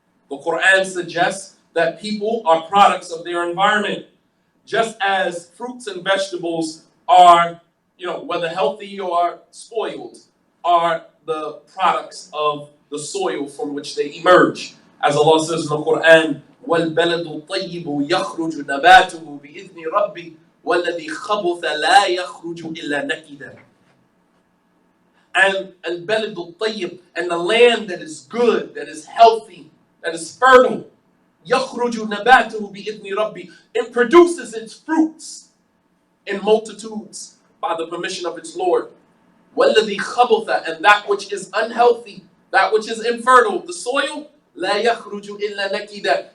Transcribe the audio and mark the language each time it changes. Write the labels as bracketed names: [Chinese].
[English] The Quran suggests that people are products of their environment. Just as fruits and vegetables are, whether healthy or spoiled, are the products of the soil from which they emerge. As Allah says in the Quran, [Arabic] وَالْبَلَدُ الطَّيِّبُ يَخْرُجُ نَبَاتُهُ بِإِذْنِ رَبِّهِ وَالَّذِي خَبُثَ لَا يَخْرُجُ إِلَّا نَكِدًا. [English] And [Arabic] al-balad al-tayyib, [English] and the land that is good, that is healthy, that is fertile, [Arabic] يَخْرُجُ نَبَاتُهُ بِإِذْنِ رَبِّهِ. [English] It produces its fruits in multitudes by the permission of its Lord. [Arabic] وَالَّذِي خَبُثَ, [English] and that which is unhealthy, that which is infertile, the soil, [Arabic] لَا يَخْرُجُ إِلَّا نَكِدًا.